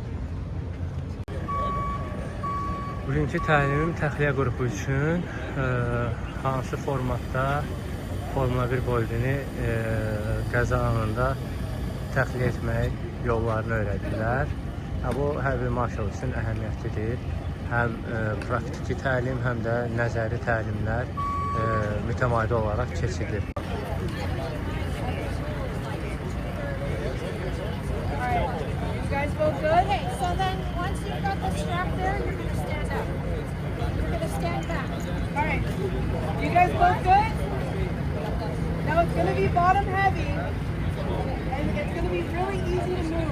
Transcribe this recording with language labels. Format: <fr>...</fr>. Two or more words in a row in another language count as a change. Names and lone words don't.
<az>Bugünkü təlimim təxliyə qrupu üçün hansı formatda Formula 1 bolidini qəza anında təxliyə etmək yollarını öyrədirlər. Bu hər bir marşal üçün əhəmiyyətlidir. Həm praktiki təlim, həm də nəzəri təlimlər mütəmadi olaraq keçirilir.</az> <en>Guys both good? Okay, so then once you've got the strap there, you're going to stand up. You're going to stand back. All right. You guys both good? Now it's going to be bottom heavy, and it's going to be really easy to move.</en>